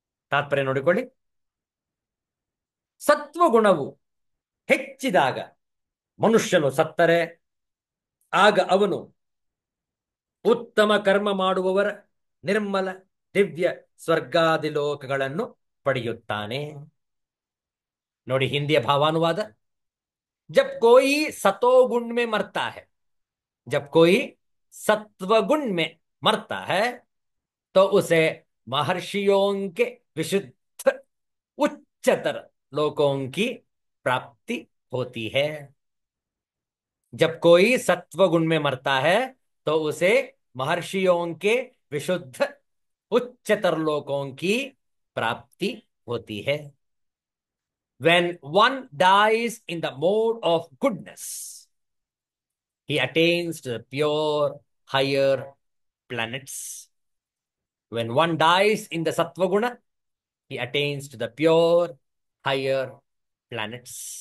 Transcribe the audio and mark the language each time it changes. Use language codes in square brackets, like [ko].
[kn] ತಾತ್ಪರ್ಯ ನೋಡಿಕೊಳ್ಳಿ. ಸತ್ವಗುಣವು ಹೆಚ್ಚಿದಾಗ ಮನುಷ್ಯನು ಸತ್ತರೆ ಆಗ ಅವನು ಉತ್ತಮ ಕರ್ಮ ಮಾಡುವವರ ನಿರ್ಮಲ ದಿವ್ಯ ಸ್ವರ್ಗಾದಿ ಲೋಕಗಳನ್ನು ಪಡೆಯುತ್ತಾನೆ. ನೋಡಿ ಹಿಂದಿಯ ಭಾವಾನುವಾದ. [hi] ಜಬ್ ಕೋಯಿ सतोगुण में मरता है, जब कोई सत्वगुण में मरता है तो उसे महर्षियों के विशुद्ध उच्चतर लोकों की प्राप्ति होती है. जब कोई सत्वगुण में मरता है तो उसे महर्षियों के विशुद्ध उच्चतर लोकों की प्राप्ति होती है. [en] When one dies in the mode of goodness, he attains to the pure higher planets. When one dies in the Sattvaguna, he attains to the pure higher planets.